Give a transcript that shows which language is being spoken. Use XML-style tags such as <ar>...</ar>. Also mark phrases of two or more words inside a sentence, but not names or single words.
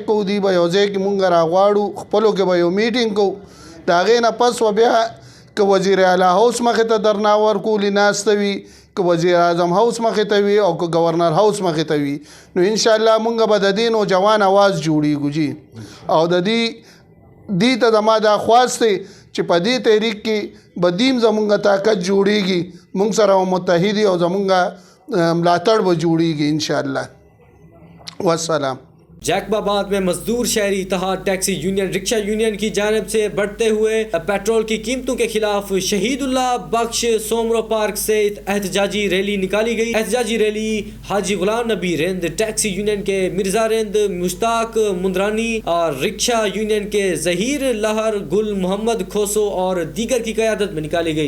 <ps>کوو، دوی به یو ځای کې مونږ راغواړو، خپلو کې به یو میټینګ کوو، د هغې نه پس و بیا که وزیر اعلی هاوس مخې ته درنا ورکولي ناسته وي، که وزیر اعظم هاوس مخې ته وي او که گورنر هاوس مخې ته وي، نو انشاءالله مونږ به د دې نوجوان آواز جوړیږو جی، او د دې ته زما دا خواست دی چې په دې تحریک کې به دیم زمونږ طاقت جوړیږي، مونږ سره متحد او زمونږ ملاتړ به جوړیږي انشاءاللہ۔ والسلام۔</ps> <ur>جیکب آباد میں مزدور شہری اتحاد ٹیکسی یونین رکشہ یونین کی جانب سے بڑھتے ہوئے پیٹرول کی قیمتوں کے خلاف شہید اللہ بخش سومرو پارک سے احتجاجی ریلی نکالی گئی۔ احتجاجی ریلی حاجی غلام نبی رند ٹیکسی یونین کے مرزا رند مشتاق مندرانی اور رکشہ یونین کے ظہیر لہر گل محمد کھوسو اور دیگر کی قیادت میں نکالی گئی۔</ur>